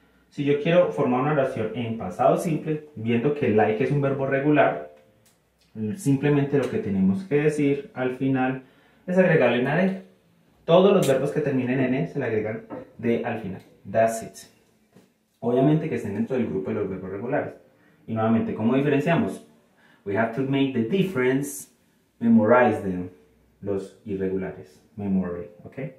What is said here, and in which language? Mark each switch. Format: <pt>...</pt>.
<es>Si yo quiero formar una oración en pasado simple, viendo que like es un verbo regular, simplemente lo que tenemos que decir al final es agregarle una D. Todos los verbos que terminen en E se le agregan D al final.</es> <en>That's it.</en> <es>Obviamente que estén dentro del grupo de los verbos regulares. Y nuevamente, ¿cómo diferenciamos?</es> <en>We have to make the difference, memorize them.</en> <es>Los irregulares, memory, ¿ok?</es>